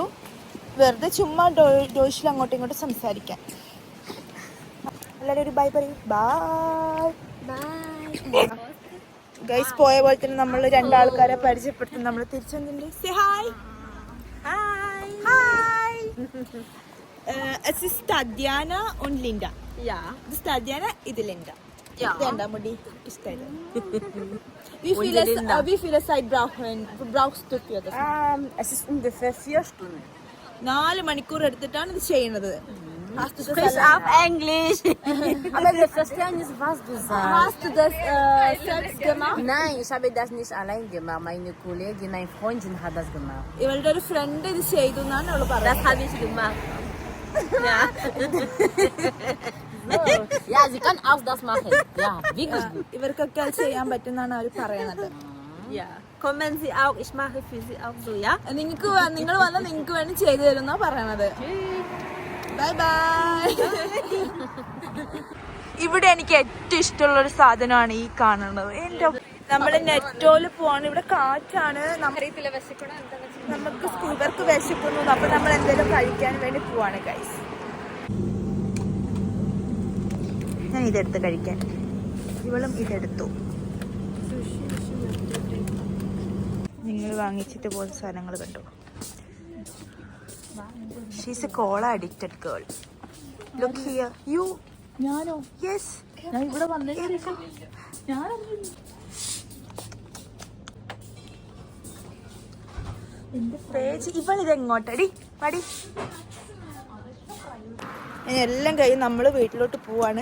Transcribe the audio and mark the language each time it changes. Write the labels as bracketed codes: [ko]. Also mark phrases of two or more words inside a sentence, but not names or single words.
[ml] വെറുതെ ചുമ്മാ ഡോയ്ഷിൽ അങ്ങോട്ടും ഇങ്ങോട്ടും സംസാരിക്കാൻ. എല്ലാവരും ഒരു ബൈ പറയൂ. [en] bye guys. [ml] പോയ പോലെ തന്നെ നമ്മൾ 2 ആൾക്കാരെ പരിചയപ്പെടുത്തും. നമ്മൾ തിരിച്ചു വന്നിട്ടുണ്ട്. [en] say hi. [ml] ഹായ്. [de] Es ist Tatjana und Linda. Ja. Das ist Tatjana, ഇത് Linda. Ja. [ml] Linda മുടി ഇഷ്ടമായി. [de] Wie viele Zeit brauchst du für das? Es ist ungefähr 4 Stunden. [ml] 4 മണിക്കൂർ എടുത്തിട്ടാണ് ഇത് ചെയ്യുന്നത്. [de] Sprich auf Englisch. Aber wir verstehen nicht, was du sagst. Hast du das selbst gemacht? Nein, ich habe das nicht allein gemacht. Meine Kollegin, meine Freundin hat das gemacht. [ml] ഇവളുടെ ഒരു ഫ്രണ്ട് ഇത് ചെയ്തു എന്നാണ് അവള് [de] Das [ml] പറയുന്നത്. [de] habe ich gemacht. Ja. Ja, sie kann auch das machen. Ja, wirklich gut. [ml] ഇവർക്കൊക്കെ അത് ചെയ്യാൻ പറ്റുന്നാണ് അവർ പറയണത്. [de] Ja. Kommen Sie auch, ich mache für Sie auch so, ja? [ml] നിങ്ങൾ വന്നാൽ നിങ്ങൾക്ക് വേണ്ടി ചെയ്തു തരുന്നാ പറയണത്. [en] bye bye. [ml] ഇവിടെ എനിക്ക് ഏറ്റവും ഇഷ്ടമുള്ള ഒരു സാധനമാണ് ഈ കാണുന്നത്. നമ്മള് നെറ്റോല് പോവാണ്. ഇവിടെ കാറ്റാണ്. നമുക്ക് ഇവർക്ക് വിശക്കുന്നു. അപ്പൊ നമ്മൾ എന്തെങ്കിലും കഴിക്കാൻ വേണ്ടി പോവാണ് ഗൈസ്. ഞാൻ ഇതെടുത്ത് കഴിക്കാൻ, ഇവളും ഇതെടുത്തു. നിങ്ങൾ വാങ്ങിച്ചിട്ട് പോകുന്ന സാധനങ്ങൾ കണ്ടു. [en] She's a cola addicted girl. Look here. You. [ml] ഞാനോ? Yes. ഞാൻ ഇവിടെ വന്നേക്കും. പേജ് ഇവളിത് എങ്ങോട്ടടി പടി. എല്ലാം കഴിഞ്ഞ് നമ്മൾ വീട്ടിലോട്ട് പോവാണ്.